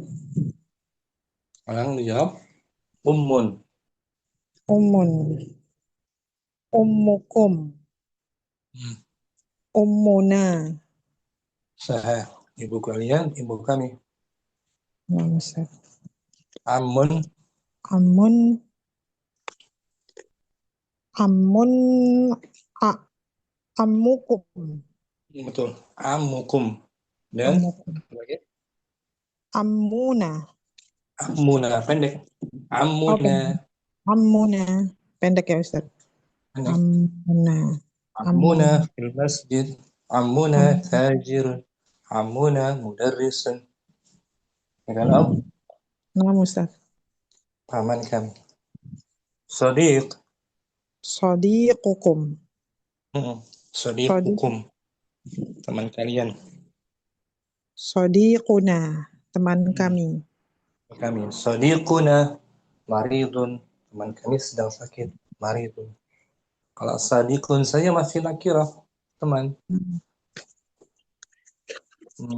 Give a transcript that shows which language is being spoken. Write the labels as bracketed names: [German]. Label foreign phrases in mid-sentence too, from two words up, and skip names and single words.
[Indonesian] Orang dijawab, ummun. [Arabic] أمٌّ. أمكم. Hmm. أمنا. [Indonesian] Saya, ibu kalian, ibu kami. Nah, Ustaz. [Arabic] عمٌّ, عمٌّ. عمٌّ. ع. عمكم. [Indonesian] betul. Amukum. Dan, [Arabic] عمكم. [Indonesian] apa lagi? [Arabic] عمنا. [Indonesian] Amuna, pendek. Oh, [Arabic] عمنا. [Indonesian] pendek. Ammuna. Pendek ya, Ustaz. Pendek. [Arabic] عمنا. عمنا عمنا. في المسجد. عمنا Am- تاجر. عمنا مدرس. [Indonesian] Ya kan, Om? Nah, Ustaz. Paman kami. [Arabic] صديق. صديقكم. صديق صديق. [Indonesian] hukum. Teman kalian. [Arabic] صديقنا. Teman Hmm. [Indonesian] kami. [Arabic] Kami. صديقنا مريض. [Indonesian] Teman kami sedang sakit. [Arabic] مريض. [Indonesian] Kalau sadiqun saya masih nakirah. Teman. Hmm.